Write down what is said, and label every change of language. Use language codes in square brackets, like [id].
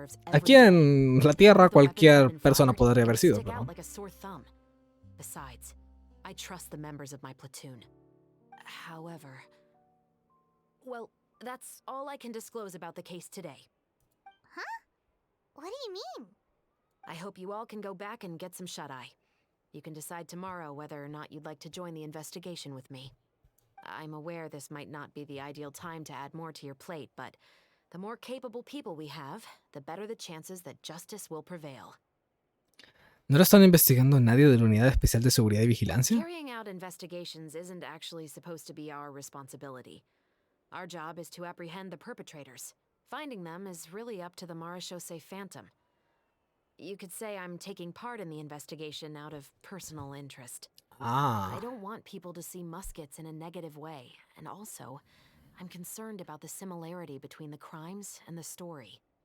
[es] Aquí en la Tierra cualquier persona podría haber sido, pero [en] Besides, I trust the members of my platoon. However, well, that's all I can disclose about the case today. Huh? What do you mean? I hope you all can go back and get some shut-eye. You can decide tomorrow whether or not you'd like to join the investigation with me. I'm aware this might not be the ideal time to add more to your plate, but the more capable people we have, the better the chances that justice will prevail. [es] ¿No lo están investigando a nadie de la Unidad Especial de Seguridad y Vigilancia? [en] Carrying out investigations isn't actually supposed to be our responsibility. Our job is to apprehend the perpetrators. Finding them is really up to the Marechaussee Phantom. You could say I'm taking part in the investigation out of personal interest. I don't want people to see muskets in a negative way, and also, I'm concerned about the similarity between the crimes and the story.